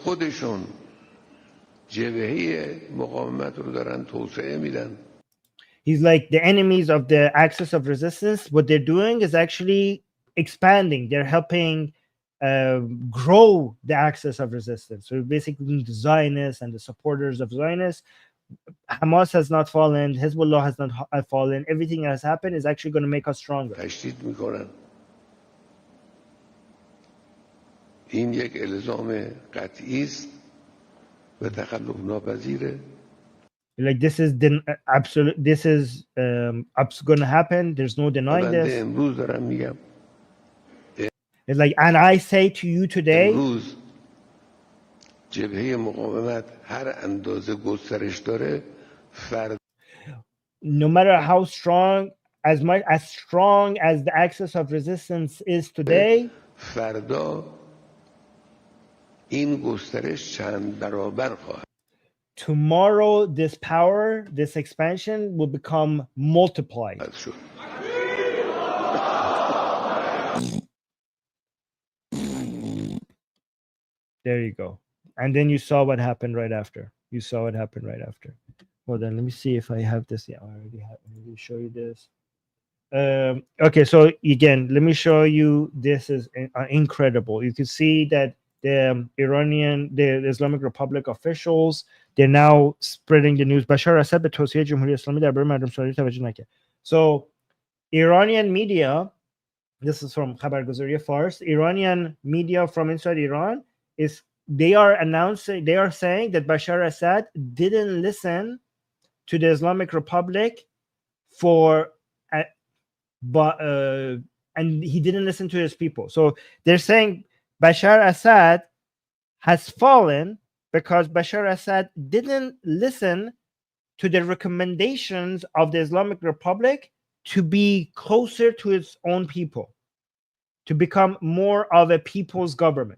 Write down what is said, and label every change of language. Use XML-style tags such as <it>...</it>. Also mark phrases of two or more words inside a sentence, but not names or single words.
<en>He's like, the enemies of the axis of resistance, what they're doing is actually expanding. They're helping grow the axis of resistance. So basically the Zionists and the supporters of Zionists. Hamas has not fallen, Hezbollah has not fallen. Everything that has happened is actually going to make us stronger.</en> <fa>این یک الزام قطعی است و تخلف ناپذیره.</fa> <en>Like this is absolute. This is going to happen. There's no denying this.</en> <fa>امروز دارم میگم.</fa> <en>It's like, and I say to you today.</en> <fa>امروز جبهه مقاومت هر اندازه گسترش داره فرد.</fa> <en>No matter how strong, as strong as the axis of resistance is today.</en> <fa>فردا این گسترش چند برابر خواهد.</fa> <en>Tomorrow, this power, this expansion will become multiplied. There you go. And then you saw what happened right after. You saw what happened right after. Hold on, let me see if I have this. Yeah, I already have. Let me show you this. Okay, so again, let me show you. This is incredible. You can see that the the Islamic Republic officials, they're now spreading the news.</en> <fa>Bashar al-Assad به توصیه جمهوری اسلامی درباره مردم سوریه توجه نکرد.</fa> <en>So Iranian media, this is from خبرگزاری فارس. Iranian media from inside Iran they are saying that Bashar al-Assad didn't listen to the Islamic Republic and he didn't listen to his people. So they're saying Bashar al-Assad has fallen because Bashar al-Assad didn't listen to the recommendations of the Islamic Republic to be closer to its own people, to become more of a people's government.</en>